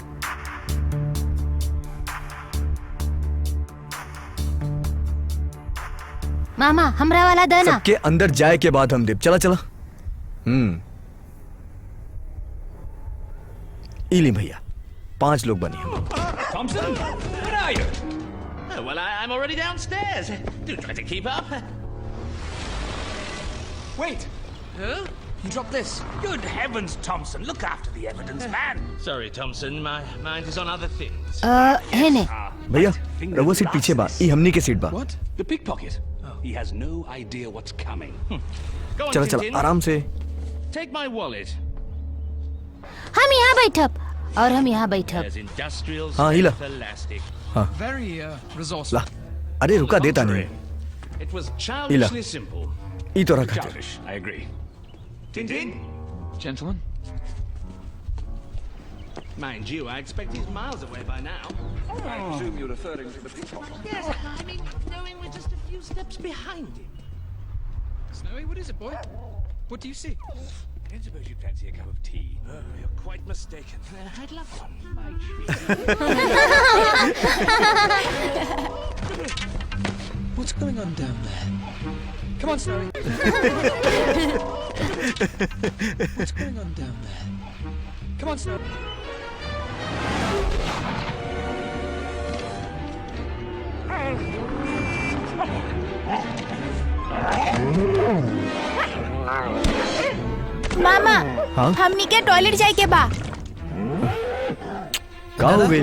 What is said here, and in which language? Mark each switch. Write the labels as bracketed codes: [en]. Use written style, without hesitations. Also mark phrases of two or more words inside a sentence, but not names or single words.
[bho] मामा हमरा वाला देना। सबके अंदर जाए के बाद हम देव। चला चला। इली भैया 5 लोग बने। [en] Thompson, where are you? Oh, well, I'm already downstairs. Do try to keep up. Wait. Huh? You dropped this. Good heavens, Thompson. Look after the evidence, man. Sorry, Thompson. My mind is on other things. [bho] है ने। भैया रवो सीट पीछे बा, ई हमनी के सीट बा। [en] What? The pickpocket. He has no idea what's coming. Go on, [bho] चला Tintin. चला आराम से। [en] Take my wallet. [bho] हम यहाँ बैठब और हम यहाँ बैठब। [en] There's industrial [bho] हाँ, हिला। [en] strength elastic. Very resourceful. [bho] ला अरे रुका देता नहीं। [en] It was childishly simple. [bho] ई तो रखा। [en] Childish, I agree. Tintin? Gentlemen. Mind you, I expect he's miles away by now. I presume you're referring to the pickpocket. Yes, I mean, knowing we're just a few steps behind him. Snowy, what is it, boy? What do you see? I don't suppose you fancy a cup of tea. You're quite mistaken. I'd love one. What's going on down there? Come on, Snowy. What's going on down there? Come on, Snowy. [bho] मामा हाँ? हमनी के टॉयलेट जाए के बा। का हो गई?